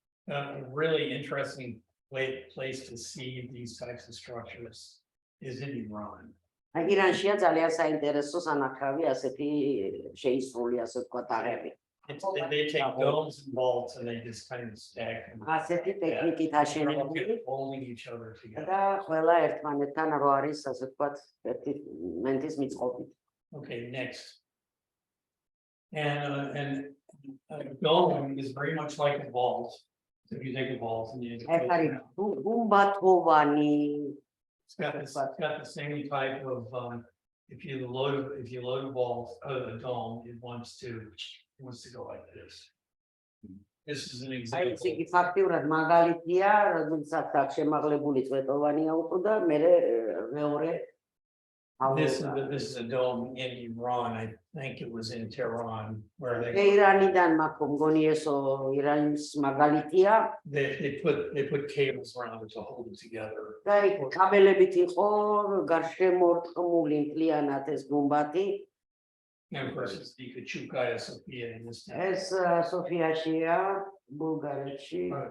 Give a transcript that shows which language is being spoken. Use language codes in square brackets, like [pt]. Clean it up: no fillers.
[en] A really interesting place to see these types of structures is in Iran. [ka] აი ირანშია ძალიან საინტერესო სანახავი ასეთი შეისრული ასე ვთქვათ თაღები. [en] They take domes and vaults and they just kind of stack them. [ka] ასეთი ტექნიკით აშენებული [en] Holding each other together. [ka] და ყველა ერთმანეთთან რო არის ასე ვთქვათ ერთი მენტის მიწყობით. [en] Okay, next. And a dome is very much like a vault. So if you take a vault and you [ka] ეს არის გუმბათოვანი [en] it's got the same type of if you load a vault a dome, it wants to go like this. This is an example. [ka] აი იგი ფაქტიურად მაგალითია, როდესაც აქ შემაღლებული წვეტოვანია უკვე და მე მეორე [en] This is a dome in Iran. I think it was in Tehran where [ka] ირანიდან მაქვს მგონი ესო ირანის მაგალითია. [en] they put cables around it to hold it together. [ka] და იქ კაბელებით იყო გარშემორტყმული მთლიანად ეს გუმბათი. [en] And of course, it's the Kachukaya Sophia in this town. [ka] ეს სოფიაშია, ბულგარეთში.